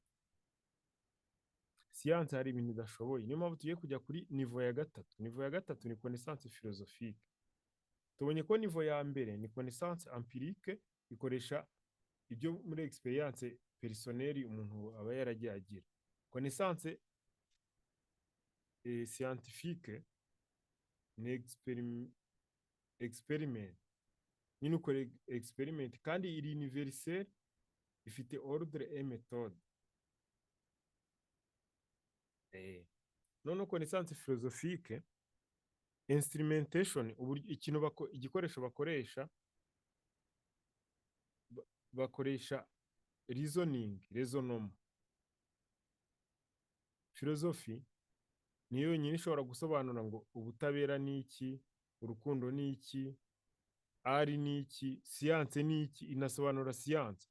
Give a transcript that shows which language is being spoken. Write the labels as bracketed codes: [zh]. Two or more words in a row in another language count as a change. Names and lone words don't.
[rw] Siyanse hari ibintu idashoboye. Niyo mpamvu tugiye kujya kuri nivo ya gatatu. Nivo ya gatatu ni [fr] connaissance philosophique. [rw] Tubonye ko nivo ya mbere ni [fr] connaissance empirique, [rw] ikoresha ibyo muri [fr] experience personnelle [rw] umuntu aba yaragiye agira. [fr] Connaissance scientifique [rw] ni experiment. Nyine ukora experiment kandi iri universelle, ifite [fr] ordre et méthode. None connaissance philosophique, [rw] instrumentation, igikoresho bakoresha [fr] reasoning, raisonnement. [rw] Philosophy niyo yonyine ishobora gusobanura ngo ubutabera ni iki, urukundo ni iki, ari ni iki, siyanse ni iki, inasobanura siyanse.